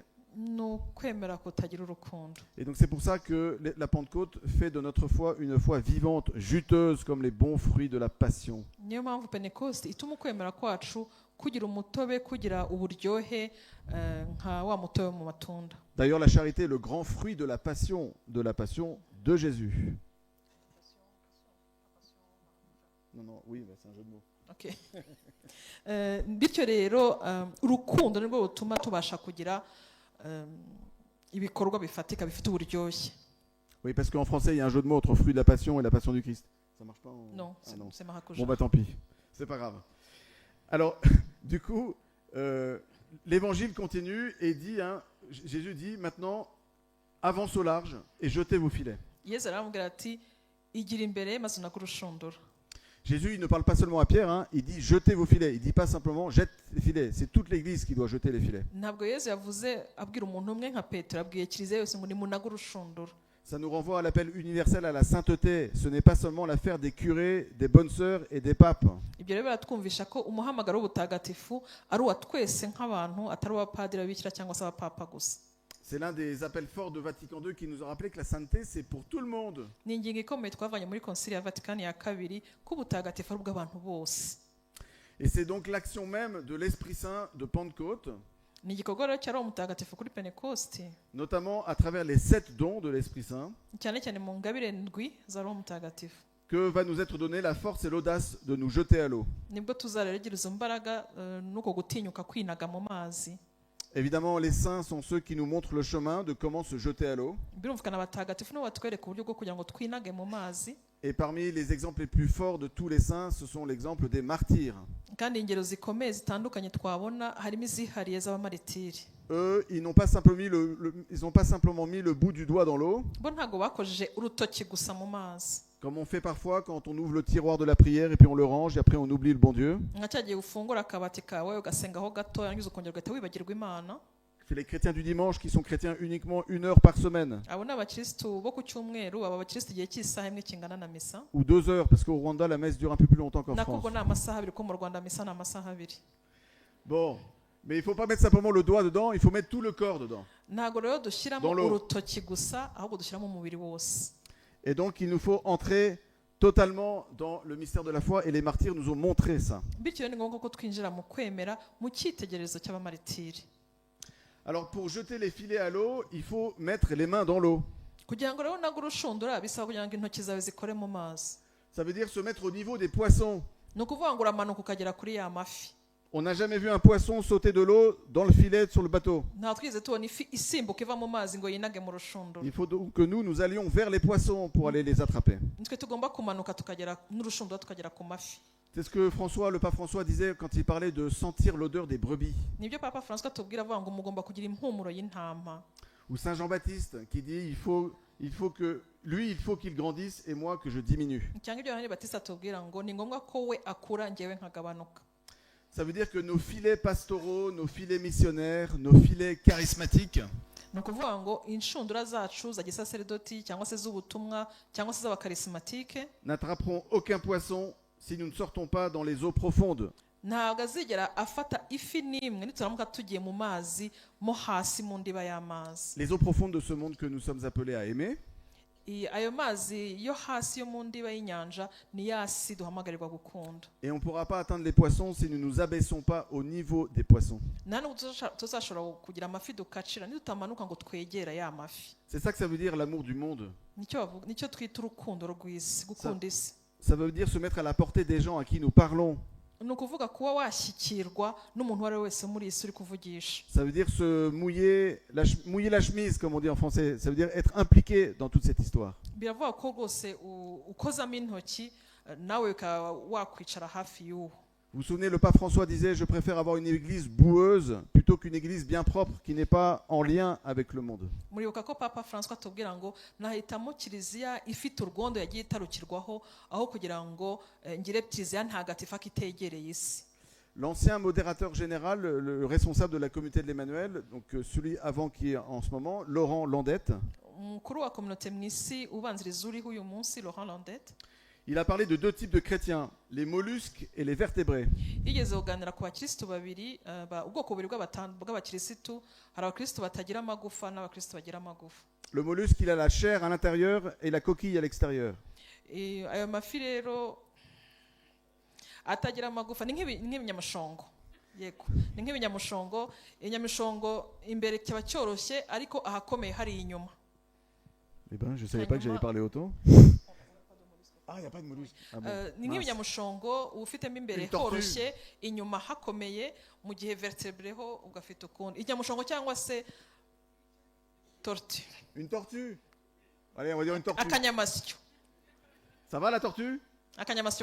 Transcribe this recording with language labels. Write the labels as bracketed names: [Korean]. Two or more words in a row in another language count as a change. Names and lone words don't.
[Kinyarwanda] Ni ukwemera kutagira urukundo. [French] Et donc c'est pour ça que la Pentecôte fait de notre foi une foi vivante, juteuse comme les bons fruits de la passion. [Kinyarwanda] Niyo mpamvu Pentecoste ituma ukwemera kwacu kugira umutobe, kugira uburyohe nka wa mutobe mu matunda. [French] D'ailleurs la charité est le grand fruit de la passion de Jésus. Non, oui, c'est un jeu de mots. Okay. [Kinyarwanda] Bityo rero urukundo nirwo rutuma tubasha kugira ibikorwa bifatika bifite uburyohe. [French] Oui, parce qu'en français, il y a un jeu de mots entre fruit de la passion et la passion du Christ. Ça marche pas Non, non. C'est maracuja. Bon, bah tant pis. C'est pas grave. Alors, du coup, l'évangile continue et dit, Jésus dit, maintenant, avance au large et jetez vos filets. [Kinyarwanda] Yesu aramubwira ati igira imbere maze unakurushundura. [French] Jésus, il ne parle pas seulement à Pierre, il dit jetez vos filets. Il ne dit pas simplement jette les filets. C'est toute l'Église qui doit jeter les filets. [Kinyarwanda] Ntabwo Yesu yavuze abwira umuntu umwe nka Petero, abwiye kiliziya yose ngo nimunaga urushundura. [French] Ça nous renvoie à l'appel universel à la sainteté. Ce n'est pas seulement l'affaire des curés, des bonnes sœurs et des papes. [Kinyarwanda] Ibyo rero biratwumvisha ko umuhamagaro w'ubutagatifu ari uwa twese nk'abantu, atari uw'abapadiri, ababikira cyangwa se abapapa gusa. [French] C'est l'un des appels forts de Vatican II qui nous a rappelé que la sainteté, c'est pour tout le monde. [Kinyarwanda] ni ingingo ikomeye twavanye muri konsili ya vatikani ya kabiri ko ubutagatifu ari ubw'abantu bose. [French] Et c'est donc l'action même de l'Esprit Saint de Pentecôte, [Kinyarwanda] Ni igikorwa rero cya Roho Mutagatifu kuri Pentekosti, [French] notamment à travers les 7 dons de l'Esprit Saint, [Kinyarwanda] cyane cyane mu ngabire ndwi za Roho Mutagatifu, [French] que va nous être donnée la force et l'audace de nous jeter à l'eau. [Kinyarwanda] nibwo tuzaregira izo mbaraga n'uko gutinyuka kwinaga mu mazi. [French] Évidemment, les saints sont ceux qui nous montrent le chemin de comment se jeter à l'eau. [Kinyarwanda] Birumvikana abatagatifu nibo batwereka uburyo bwo kugira ngo twinage mu mazi, [French] Et parmi les exemples les plus forts de tous les saints, ce sont l'exemple des martyrs. [Kinyarwanda] kandi ingero zikomeye zitandukanye twabona harimo izihariye z'abamaritiri. [French] Eux, ils n'ont pas simplement mis le bout du doigt dans l'eau, [Kinyarwanda] Bo ntabwo bakojeje urutoki gusa mu mazi, [French] comme on fait parfois quand on ouvre le tiroir de la prière et puis on le range et après on oublie le bon Dieu. [Kinyarwanda] nka cya gihe ufungura akabati kawe ugasengaho gato yarangiza ukongera ugahita wibagirwa Imana. [French] C'est les chrétiens du dimanche qui sont chrétiens uniquement 1 heure par semaine, [Kinyarwanda] Abo ni abakirisitu bo ku cyumweru, baba abakirisitu igihe cy'isaha imwe kingana na misa, [French] ou 2 heures, parce qu'au Rwanda, la messe dure un peu plus longtemps qu'en nako France. [Kinyarwanda] ubwo ni amasaha abiri, ko mu Rwanda misa ni amasaha abiri. [French] Bon, mais il ne faut pas mettre simplement le doigt dedans, il faut mettre tout le corps dedans. [Kinyarwanda] Ntabwo rero dushyiramo [French] Dans l'eau. [Kinyarwanda] urutoki gusa, ahubwo dushyiramo umubiri wose. [French] Et donc il nous faut entrer totalement dans le mystère de la foi, et les martyrs nous ont montré ça. [Kinyarwanda] Bityo rero ni ngombwa ko twinjira mu kwemera, mu cyitegererezo cy'abamaritiri. [French] Alors pour jeter les filets à l'eau, il faut mettre les mains dans l'eau. [Kinyarwanda] Kugira ngo rero nagure urushundura bisaba kugira ngo intoki zawe zikore mu mazi. [French] Ça veut dire se mettre au niveau des poissons. [Kinyarwanda] Ni ukuvuga ngo uramanuka ukagera kuri ya mafi. [French] On n'a jamais vu un poisson sauter de l'eau dans le filet sur le bateau. [Kinyarwanda] Nta twigeze tubona ifi isimbuka iva mu mazi ngo yinage mu rushundura. [French] Il faut donc que nous allions vers les poissons pour aller les attraper. [Kinyarwanda] Nitwe tugomba kumanuka tukagera n'urushundura tukagera ku mafi. [French] C'est ce que le pape François disait quand il parlait de sentir l'odeur des brebis. [Kinyarwanda] Nibyo Papa François tubwira avuga ngo mugomba kugira impumuro y'intama. [French] Ou Saint Jean-Baptiste qui dit il faut qu'il grandisse et moi que je diminue. [Kinyarwanda] Cyangwa ibyo Yohani Batista tubwira ngo ni ngombwa ko we akura njyewe nkagabanuka. [French] Ça veut dire que nos filets pastoraux, nos filets missionnaires, nos filets charismatiques, [Kinyarwanda] Ni ukuvuga ngo inshundura zacu za gisaserdoti cyangwa se z'ubutumwa cyangwa se z'abakarismatike [French] n'attraperont aucun poisson si nous ne sortons pas dans les eaux profondes. [Kinyarwanda] ntabwo azigera afata ifi n'imwe nituramuka tugiye mu mazi mo hasi mu ndiba y'amazi. [French] Les eaux profondes de ce monde que nous sommes appelés à aimer. [Kinyarwanda] Ayo mazi yo hasi yo mu ndiba y'inyanja ni yasi duhamagarirwa gukunda. [French] Et on ne pourra pas atteindre les poissons si nous ne nous abaissons pas au niveau des poissons. [Kinyarwanda] Nta nubwo tuzashobora kugira amafi dukacira nitutamanuka ngo twegera ya mafi. [French] C'est ça que ça veut dire l'amour du monde. [Kinyarwanda] Nicyo twita urukundo rw'isi, gukunda isi. [French] Ça veut dire se mettre à la portée des gens à qui nous parlons. [Kinyarwanda] Ni ukuvuga kuba washyikirwa n'umuntu uwo ari we wese muri iyi si uri kuvugisha. [French] Ça veut dire se mouiller la chemise, comme on dit en français. Ça veut dire être impliqué dans toute cette histoire. [Kinyarwanda] Biravuga ko rwose ukozamo intoki nawe ukaba wakwicara hafi y'uwo. [French] Vous vous souvenez, le pape François disait « Je préfère avoir une église boueuse plutôt qu'une église bien propre qui n'est pas en lien avec le monde. » [Kinyarwanda] Muribuka ko Papa François atubwira ngo nahitamo kiliziya ifite urwondo yagiye itarukirwaho aho kugira ngo ngire kiliziya ntagatifu akitegereye isi. [French] L'ancien modérateur général, le responsable de la communauté de l'Emmanuel, donc celui avant qui est en ce moment, Laurent Landette, [Kinyarwanda] Umukuru wa communauté mu isi ubanziriza uriho uyu munsi, Laurent Landette, [French] il a parlé de 2 types de chrétiens, les mollusques et les vertébrés. [Kinyarwanda] yigeze kuganira ku bakirisitu babiri, ubwoko bubiri bw'abakirisitu. Hari abakirisitu batagira amagufa n'abakirisitu bagira amagufa. [French] Le mollusque, il a la chair à l'intérieur et la coquille à l'extérieur. [Kinyarwanda] Ayo mafi rero atagira amagufa ni nk'ibinyamushongo. Yego, ni nk'ibinyamushongo. Inyamishongo imbere kiba cyoroshye ariko ahakomeye hari inyuma. [French] Eh ben, je ne savais pas que j'allais parler autant. Ah, il n'y a pas de mollusque. Ah bon, [Kinyarwanda] ni nk'ibinyamushongo ufitemo imbere horoshye inyuma hakomeye, mu gihe vertebre ho ugafite ukundi. Inyamushongo cyangwa se tortue. [French] Une tortue. Allez, on va dire une tortue. [Kinyarwanda] Akanyamasyo. [French] Ça va la tortue? [Kinyarwanda] Akanyamasyo